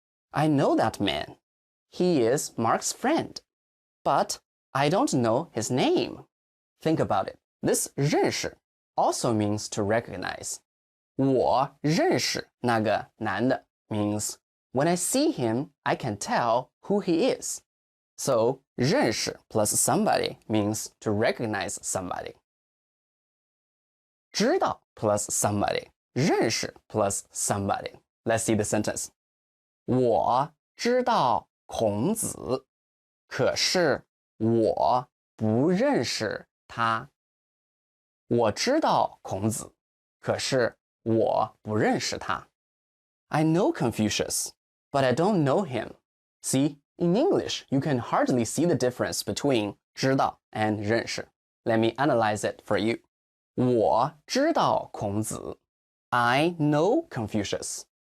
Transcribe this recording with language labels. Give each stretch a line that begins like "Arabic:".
English: I know that man. He is Mark's friend, but I don't know his name. Think about it. This 认识 also means to recognize.
Chinese: 我认识那个男的
English: means when I see him, I can tell who he is. So, 认识 plus somebody means to recognize somebody. 知道 plus somebody. 认识 plus somebody. Let's see the sentence.
Chinese: 我知道孔子，可是我不认识他。我知道孔子，可是我不认识他。
English: I know Confucius, but I don't know him. See, in English, you can hardly see the difference between 知道 and 认识. Let me analyze it for you.
Chinese: 我知道孔子。
English: I know Confucius.